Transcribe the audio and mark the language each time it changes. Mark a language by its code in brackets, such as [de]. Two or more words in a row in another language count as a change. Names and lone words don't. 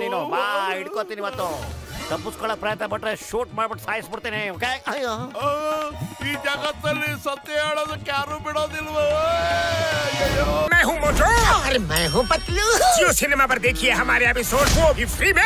[kn] ನೀನು ಬಾ, ಹಿಡ್ಕೋತೀನಿ. ಇವತ್ತು ತಪ್ಪಿಸ್ಕೊಳಕ್ ಪ್ರಯತ್ನ ಪಟ್ರೆ ಶೂಟ್ ಮಾಡ್ಬಿಟ್ಟು ಸಾಯಿಸ್ಬಿಡ್ತೀನಿ. ಈ ಜಗತ್ತಲ್ಲಿ ಸತ್ಯ ಹೇಳೋದಕ್ಕೆ ಯಾರು ಬಿಡೋದಿಲ್ವೋ? [hi] मैं हूँ मोटू और मैं हूँ पतलू। जियो सिनेमा पर देखिए हमारे एपिसोड वो भी फ्री में।